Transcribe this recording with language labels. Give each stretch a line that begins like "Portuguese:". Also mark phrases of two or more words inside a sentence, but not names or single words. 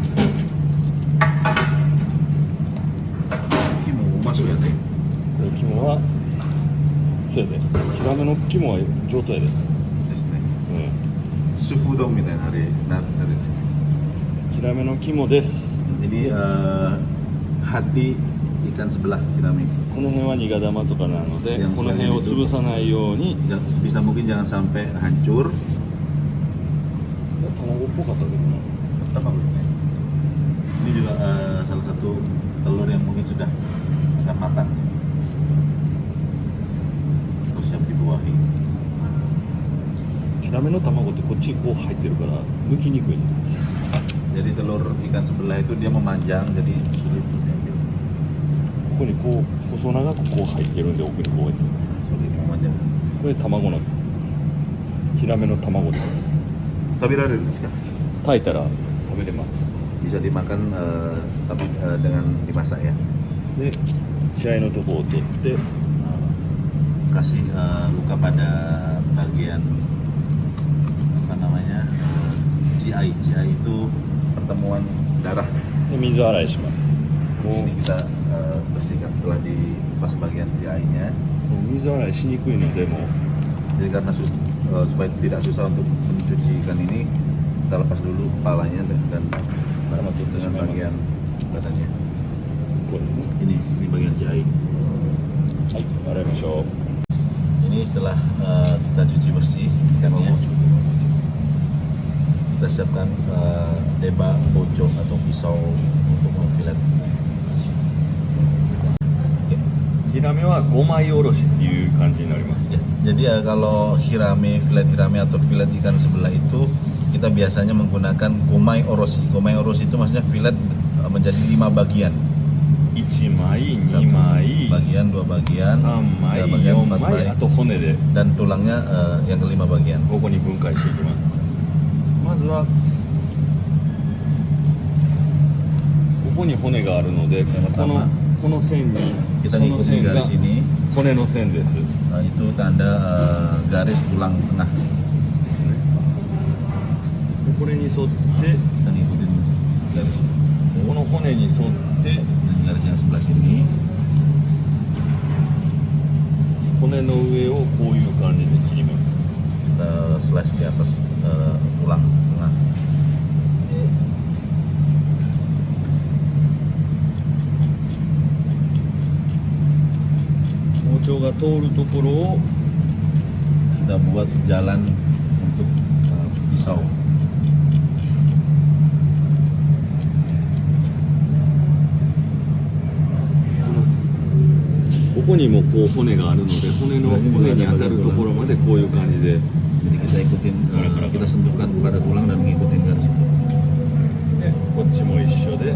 Indonesian: Kimo masuk ya teh.
Japanese: これ肝はそうやで。ヒラメの肝は上等やで。ですね。うん。 Sufudongみたいなあれなる。ヒラメの肝です。
Indonesian: Ini hati ikan sebelah hirame.
Japanese: この辺は苦玉とかなので、
Indonesian: Yang
Japanese: この辺を潰さないように。
Indonesian: Sebisa mungkin jangan sampai hancur.
Japanese: 卵っぽかったけどな。
Indonesian: Pertama ini juga salah satu telur yang mungkin sudah akan matang. Terus siap dibuahi.
Japanese: ヒラメの卵ってこっちにこう入ってるから剥きにくいんだ。
Indonesian: Jadi telur ikan sebelah itu dia memanjang, jadi sulit untuk diambil.
Japanese: ここにこう細長くこう入ってるんで奥にこうやって。
Indonesian: Seperti itu memanjang.
Japanese: これ卵のヒラメの卵です。
Indonesian: Tapi rare sekali.
Japanese: 炊いたら食べれます。
Indonesian: Bisa dimakan tapi dengan dimasak ya.
Japanese: で、血合いのとこを取って、
Indonesian: Kasih luka pada bagian apa namanya, GI. GI itu pertemuan darah.
Japanese: で水洗いします。も
Indonesian: Ini kita bersihkan setelah dikupas bagian GI-nya.
Japanese: う水洗いしにくいのでも
Indonesian: Jadi karena supaya tidak susah untuk mencuci ikan ini, kita lepas dulu kepalanya dan dengan bagian badannya.
Japanese: こうですね。
Indonesian: Ini bagian GI.
Japanese: はい、洗いましょう。
Indonesian: ini setelah kita cuci bersih ikannya, kita siapkan
Japanese: 出刃包丁
Indonesian: atau pisau untuk memfilet.
Japanese: ヒラメは 5 枚おろしっていう感じになります。
Indonesian: Ya, jadi kalau filet hirame atau filet ikan sebelah itu kita biasanya menggunakan
Japanese: 五枚おろし. 五枚おろし
Indonesian: itu maksudnya filet menjadi 5 bagian.
Japanese: 1枚、
Indonesian: Satu
Japanese: 2枚、
Indonesian: bagian, 2 bagian,
Japanese: 3 枚、
Indonesian: 3 bagian,
Japanese: 4
Indonesian: 4
Japanese: 枚、あと骨で
Indonesian: dan tulangnya yang kelima bagian.
Japanese: ここに分解していきます。まずはここに骨があるので、この線に
Indonesian: Kita
Japanese: その
Indonesian: ngikutin
Japanese: 線が
Indonesian: garis ini,
Japanese: 骨の線です。
Indonesian: itu tanda garis tulang tengah.
Japanese: これに沿って
Indonesian: Kita ngikutin garis ini.
Japanese: この骨に沿って
Indonesian: Dan garis yang sebelah sini
Japanese: 骨の上をこういう感じで切ります。
Indonesian: kita slash di atas tulang tengah.
Japanese: 包丁が通るところを
Indonesian: Kita buat jalan untuk pisau.
Japanese: ここにもこう骨があるので、骨に当たるところまでこういう感じで
Indonesian: Jadi kita ikutin, kita sentuhkan pada tulang dan ngikutin garis itu.
Japanese: こっちも一緒で